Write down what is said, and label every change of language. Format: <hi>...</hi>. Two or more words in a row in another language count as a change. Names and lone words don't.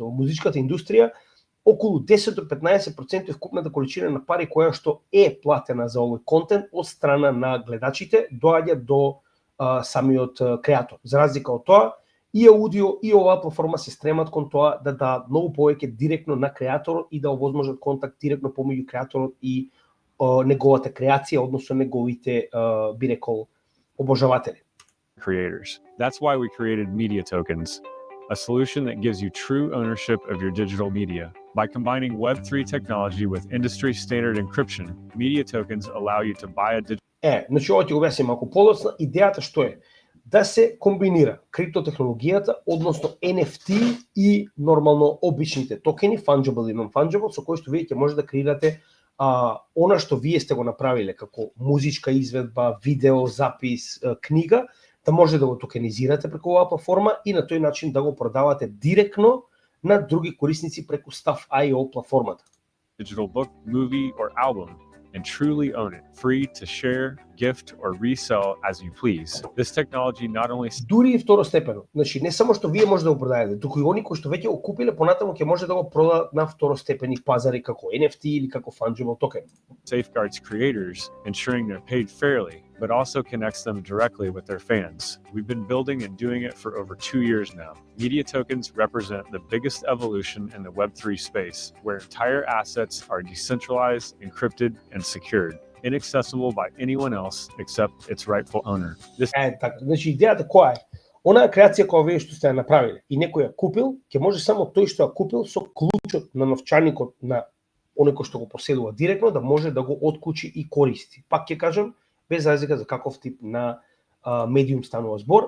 <mk>Во музичката индустрија околу 10 до 15% е вкупната количина на пари која што е платена за овој контент од страна на гледачите доаѓа до самиот креатор. За разлика од тоа, и аудио и оваа платформа се стремат кон тоа да дадат многу повеќе директно на креаторот и да овозможат контакт директно помеѓу креаторот и неговата креација, односно неговите, би рекол, обожаватели.</mk> <en>Creators. That's why we created Media Tokens, a solution that gives you true ownership of your digital media. By combining Web3 technology with industry standard encryption, Media Tokens allow you to buy a digital.</en> <mk>Значи ова ќе го објасним малку подоцна. Идејата што е? Да се комбинира криптотехнологијата, односно NFT и нормално обичните токени, fungible и non-fungible, со кои што вие ќе може да креирате она што вие сте го направиле како музичка изведба, видео, запис, книга, да може да го токенизирате преку оваа платформа и на тој начин да го продавате директно на други корисници преку Stuff.io платформата.</mk> <en>Digital book, movie, or album, and truly own it, free to share, gift, or resell as you please. This technology not only...</en> <mk>Дури и второстепено. Значи, не само што вие може да го продадете, туку и они кои што веќе го купиле, понатаму ќе може да го продадат на второстепени пазари како NFT или како</mk> <en>fungible token. Safeguards creators, ensuring they're paid fairly, but also connects them directly with their fans. We've been building and doing it for over 2 years now. Media tokens represent the biggest evolution in the Web3 space, where entire assets are decentralized, encrypted, and secured, inaccessible by anyone else except its rightful owner.</en> <mk>Така, значи идејата која е? Онаа креација која вие што сте ја направиле и некој ја купил, ќе може само тој што ја купил со клучот на новчаникот на оној кој што го поседува директно да може да го отклучи и користи. Пак ќе кажам, без разлика за каков тип на медиум станува збор.</mk>